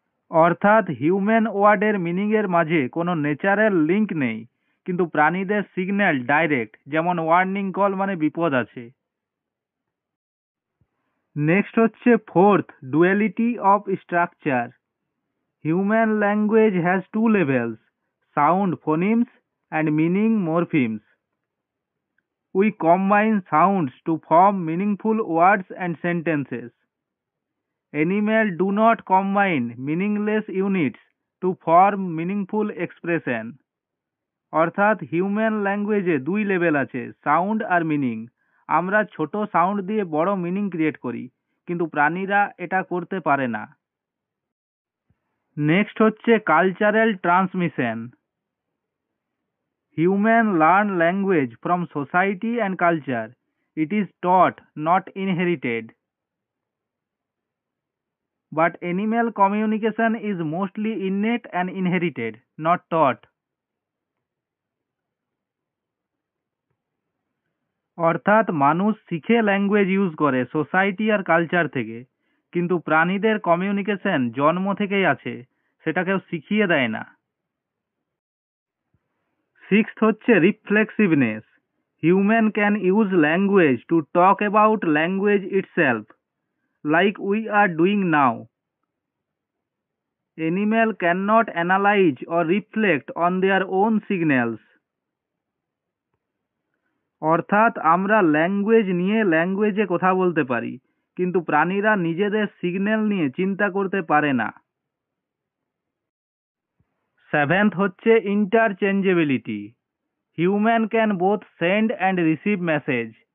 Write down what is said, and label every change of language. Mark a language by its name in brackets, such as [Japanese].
[Bangla] অর্থাৎ হিউম্যান ওয়ার্ডের মিনিংয়ের মাঝে কোনো ন্যাচারাল লিঙ্ক নেই, কিন্তু প্রাণীদের সিগন্যাল ডাইরেক্ট, যেমন ওয়ার্নিং কল মানে বিপদ আছে। [English] Next হচ্ছে fourth, duality of structure. Human language has two levels, sound phonemes and meaning morphemes. We combine sounds to form meaningful words and sentences. Animals do not combine meaningless units to form meaningful expression. [Bangla] অর্থাৎ human ল্যাঙ্গুয়েজে দুই level আছে, sound আর meaning. আমরা ছোট sound দিয়ে বড় meaning create করি, কিন্তু প্রাণীরা এটা করতে পারে না। [English] Next হচ্ছে cultural transmission. Humans learn language from society and culture. It is taught, not inherited. But animal communication is mostly innate and inherited, not taught. [Bangla] অর্থাৎ মানুষ শিখে ল্যাঙ্গুয়েজ ইউজ করে সোসাইটি আর কালচার থেকে, কিন্তু প্রাণীদের কমিউনিকেশন জন্ম থেকেই আছে, সেটা কেউ শিখিয়ে দেয় না। [English] Sixth হচ্ছে reflexiveness. Human can use language to talk about language itself, like we are doing now. Animal cannot analyze or reflect on their own signals. [Bangla] অর্থাৎ আমরা ল্যাঙ্গুয়েজ নিয়ে ল্যাঙ্গুয়েজে কথা বলতে পারি, কিন্তু প্রাণীরা নিজেদের সিগন্যাল নিয়ে চিন্তা করতে পারে না। [English] Seventh হচ্ছে interchangeability. Human can both send and receive message.